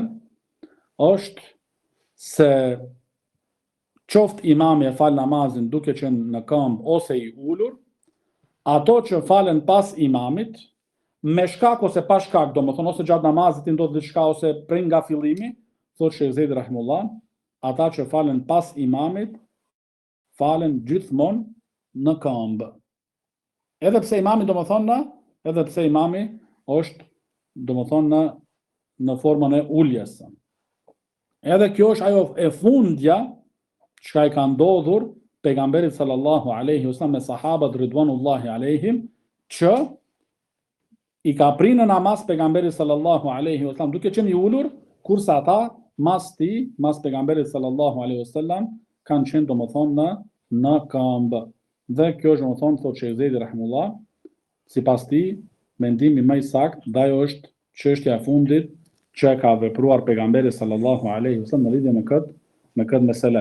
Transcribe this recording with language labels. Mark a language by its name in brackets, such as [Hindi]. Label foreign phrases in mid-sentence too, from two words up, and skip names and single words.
[Albanian] është se qoftë imami e fal namazin duke qenë në këmbë ose i ulur, ato që falen pas imamit, me shkak ose pa shkak, domethënë ose gjatë namazit i ndodh diçka ose prej nga fillimi, thot Sheikh Zeidi rahimullah, ata që falen pas imamit, falen gjithmonë në këmbë. Edhe pse imami është domethënë në formën e uljes. Edhe kjo është ajo e fundja çka i ka ndodhur pejgamberit [Arabic] صلى الله عليه وسلم [Albanian] me sahabat [Arabic] رضوان الله عليهم, [Albanian] që i ka prinë në namaz pejgamberit [Arabic] صلى الله عليه وسلم [Albanian] duke qenë i ulur, kurse ata mas pejgamberit [Arabic] صلى الله عليه وسلم [Albanian] kanë qenë domethënë në këmbë. Dhe kjo është domethënë thotë Sheikh Zeidi rahimullah, sipas tij mendimi më i saktë, dhe ajo është çështja e fundit që ka vepruar pejgamberi [Arabic] صلى الله عليه وسلم [Albanian] në lidhje me këtë mesele.